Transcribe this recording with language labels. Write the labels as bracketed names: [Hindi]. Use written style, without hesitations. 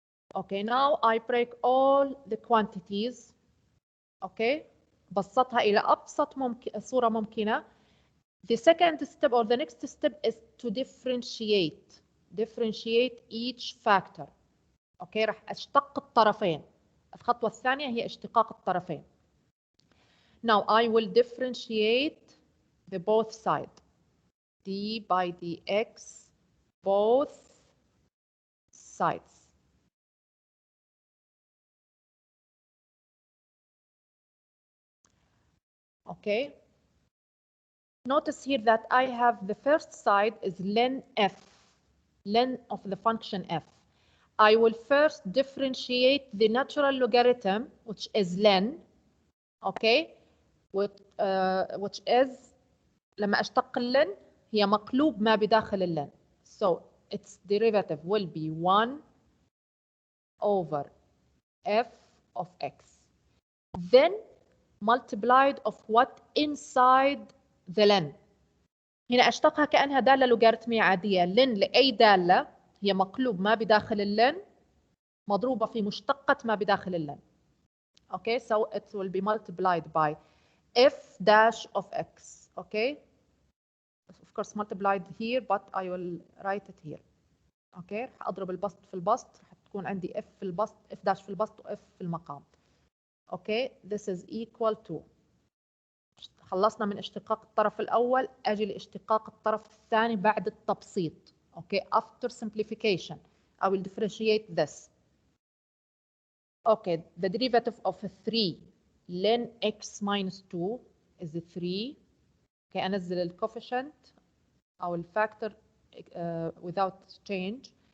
[English] Okay, now I break all the quantities. [Arabic] Okay, بسطها إلى أبسط صورة ممكنة. [English] The second step or the next step is to differentiate each factor. [Arabic] اوكي، راح اشتق الطرفين. الخطوة الثانية هي اشتقاق الطرفين. [English] Now I will differentiate the both side. d by dx both sides. Okay. Notice here that I have the first side is ln f, ln of the function f. I will first differentiate the natural logarithm, which is ln, okay, which is [Arabic] لما أشتق اللن هي مقلوب ما بداخل اللن. [English] So its derivative will be 1 over f of x. Then multiplied of what inside the ln. [Arabic] هنا أشتقها كأنها دالة لوغاريتمية عادية. لن لأي دالة هي مقلوب ما بداخل اللن مضروبة في مشتقة ما بداخل اللن. [English] Okay, so it will be multiplied by f dash of x. Okay, of course multiplied here, but I will write it here. [Arabic] Okay, رح أضرب البسط في البسط، رح تكون عندي f في البسط، f dash في البسط و f في المقام. [English] Okay, this is equal to. [Arabic] خلصنا من اشتقاق الطرف الأول، أجي لاشتقاق الطرف الثاني بعد التبسيط. [English] Okay, after simplification, I will differentiate this. Okay, the derivative of 3 ln x minus 2 is 3. [Arabic] Okay, أنزل الcoefficient أو الفactor [English] without change.